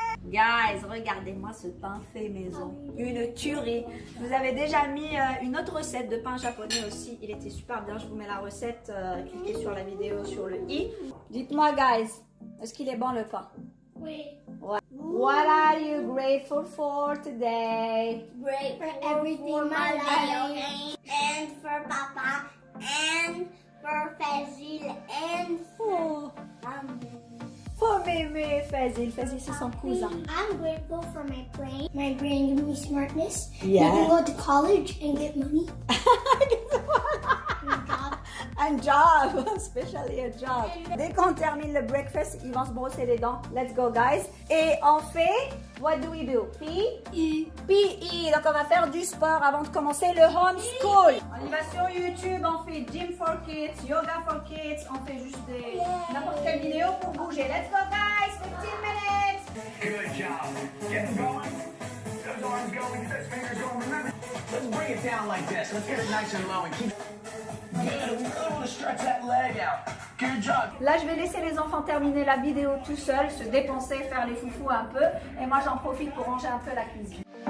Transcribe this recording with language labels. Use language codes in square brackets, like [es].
[fr] Guys, regardez-moi ce pain fait maison. Une tuerie. Je vous avais déjà mis une autre recette de pain japonais aussi. Il était super bien. Je vous mets la recette. Cliquez sur la vidéo sur le i. Dites-moi, guys, est-ce qu'il est bon le pain? Oui. Ouais. [en] What are you grateful for today? Great for everything, my life. And for Papa. And for Fazil. And for [fr] For Mémé, Fazil, c'est son cousin. [en] I'm grateful for my brain. My brain gives me smartness. Yeah. You can go to college and get money. And job. Un job, especially a job. [fr] Dès qu'on termine le breakfast, ils vont se brosser les dents. [en] Let's go, guys. [fr] Et on fait, [en] what do we do? PE. PE. [fr] Donc, on va faire du sport avant de commencer le homeschool. On y va sur YouTube, on fait [en] gym for kids, yoga for kids. [fr] On fait juste n'importe quelle vidéo pour bouger. [en] Let's go, guys. 15 minutes. Good job. Get them going. Those arms going, get those fingers going. Remember, let's bring it down like this. Let's get it nice and low and keep. Good. We really want to stretch that leg out. Good job. [fr] Là, je vais laisser les enfants terminer la vidéo tout seuls, se dépenser, faire les foufous un peu. Et moi, j'en profite pour ranger un peu la cuisine.